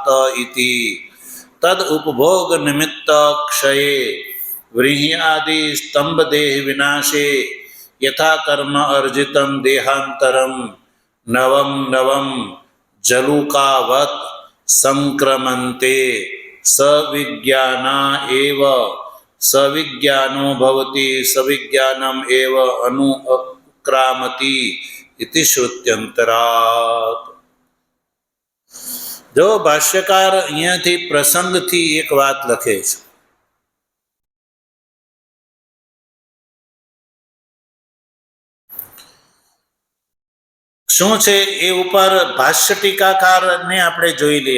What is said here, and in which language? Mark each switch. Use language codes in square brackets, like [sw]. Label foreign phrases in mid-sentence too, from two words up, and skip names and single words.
[sa] इति तद उपभोग निमित्त क्षये व्रीह्यादि स्तंभ देह विनाशे यथा कर्म अर्जितं देहांतरम नवम नवम जलुकावत संक्रमन्ते सविज्ञाना एव सविज्ञानो भवति सविज्ञानम एव अनुक्रामति इति श्रुत्यंतरात्. [gu] જો ભાષ્યકાર અહીંયાથી પ્રસંગથી એક વાત લખે છે. શું છે એ ઉપર ભાષ્ય ટીકાકારને આપણે જોઈ લઈએ.